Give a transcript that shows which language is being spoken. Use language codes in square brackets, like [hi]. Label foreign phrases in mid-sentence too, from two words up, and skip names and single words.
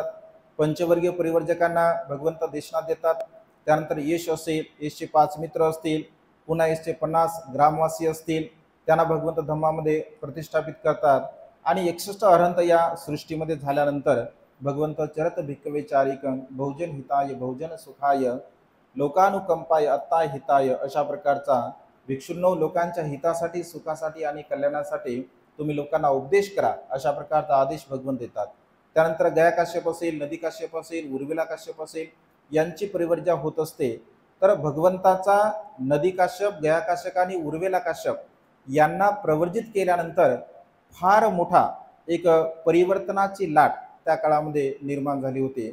[mr] पंचवर्गीय परिवर्जकांना भगवंत देशना देतात. त्यानंतर यश असेल, यशचे 5 मित्र असतील, पुन्हा यशचे 50 ग्रामवासी असतील, त्यांना भगवंत धम्मामध्ये प्रतिष्ठापित करतात. आणि 61 अरहंत या सृष्टीमध्ये झाल्यानंतर भगवंत [pi] चरत भिक्खवे चारिकं बहुजन हिताय बहुजन सुखाय लोकानुकंपाय अत्ताय हिताय [mr] अशा प्रकारचा भिक्षुंनो लोकांच्या हितासाठी सुखासाठी आणि कल्याणासाठी तुम्ही लोकांना उपदेश करा अशा प्रकारचा आदेश भगवंत देतात. त्यानंतर गया काश्यप असेल, नदी काश्यप असेल, उर्विला काश्यप असेल यांची परिवर्जा होत असते. तर भगवंताचा नदी काश्यप, गया काश्यप आणि उर्वेला काश्यप यांना प्रवर्जित केल्यानंतर फार मोठा एक परिवर्तनाची लाट त्या काळामध्ये निर्माण झाली होती.